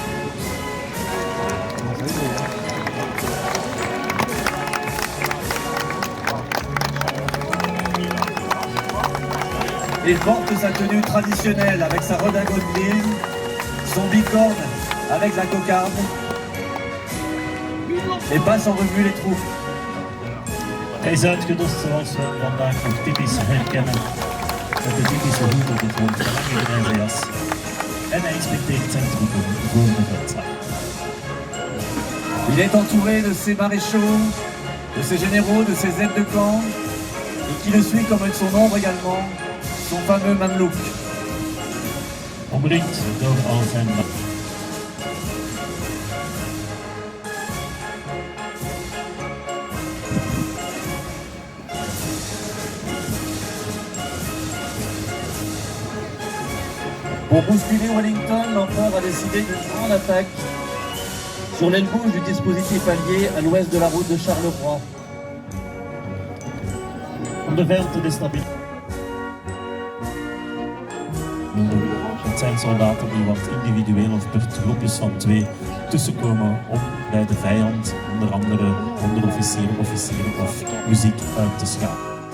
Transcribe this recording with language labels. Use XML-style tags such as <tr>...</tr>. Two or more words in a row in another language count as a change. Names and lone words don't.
<fr>Il porte sa tenue traditionnelle avec sa redingote grise, son bicorne avec la cocarde et passe en revue les troupes.</fr> <nl>Hij is uitgedost zoals we vandaag nog typisch herkennen. Met de typische hoed op het hoofd, de lange grijze jas. En hij inspecteert zijn troepen voor de veldslag.</nl> <fr>Il est entouré de ses maréchaux, de ses généraux, de ses aides de camp et qui le suit comme son ombre également, son fameux Mamelouk.</fr> <nl>Omringd door al zijn</nl> <fr>Pour bousculer Wellington, l'empereur a décidé d'une grande attaque sur l'aile gauche du dispositif allié à l'ouest de la route de Charleroi.</fr> <nl>Om de veld te destabiliseren. Het zijn soldaten die wat individueel of per groepjes van 2 tussenkomen om bij de vijand, onder andere onderofficieren, officieren of muziek uit te schakelen.</nl>